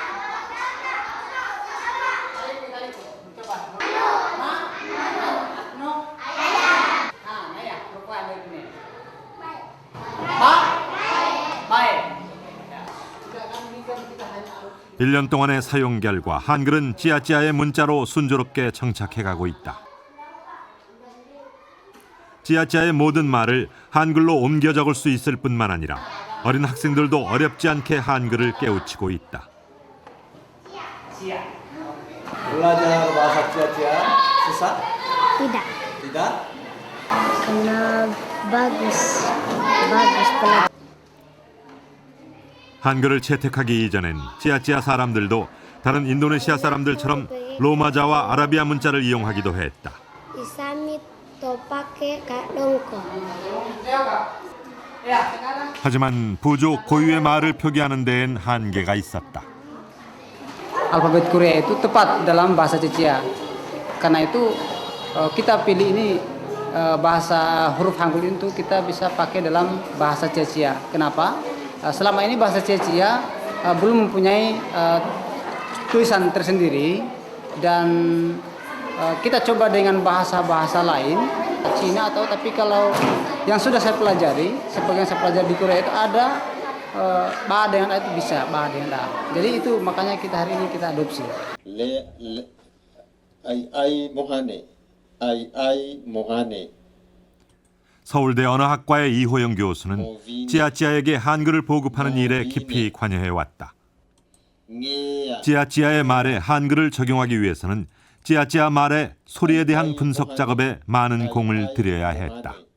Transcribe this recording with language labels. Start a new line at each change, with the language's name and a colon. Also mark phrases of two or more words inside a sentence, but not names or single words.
Korean: 일 년 동안의 사용 결과 한글은 찌아찌아의 문자로 순조롭게 정착해가고 있다. 찌아찌아의 모든 말을 한글로 옮겨 적을 수 있을 뿐만 아니라 어린 학생들도 어렵지 않게 한글을 깨우치고 있다.
Indonesian: Belajar bahasa Cia-Cia susah? Tidak, Tidak? karena bagus belajar.
Korean: 한글을 채택하기 이전엔 찌아찌아 사람들도 다른 인도네시아 사람들처럼 로마자와 아라비아 문자를 이용하기도 했다.
Cia-Cia: Isami to pakai dongko.
Korean: 하지만 부족 고유의 말을 표기하는 데엔 한계가 있었다.
Indonesian: Alfabet Korea itu tepat dalam bahasa Cia-Cia. Karena itu kita pilih ini bahasa huruf Hangul itu kita bisa pakai dalam bahasa Cia-Cia. Kenapa? Selama ini bahasa Cia-Cia belum mempunyai tulisan tersendiri dan kita coba dengan bahasa-bahasa lain Cina atau tapi kalau yang sudah saya pelajari sebagian saya pelajari di Korea itu ada ba dengan A itu bisa ba dengan A. Jadi itu makanya kita hari ini kita adopsi.
Cia-Cia: ai mohane.
Korean: 서울대 언어학과의 이호영 교수는 찌아찌아에게 한글을 보급하는 일에 깊이 관여해왔다. 찌아찌아의 말에 한글을 적용하기 위해서는 찌아찌아 말의 소리에 대한 분석 작업에 많은 공을 들여야 했다.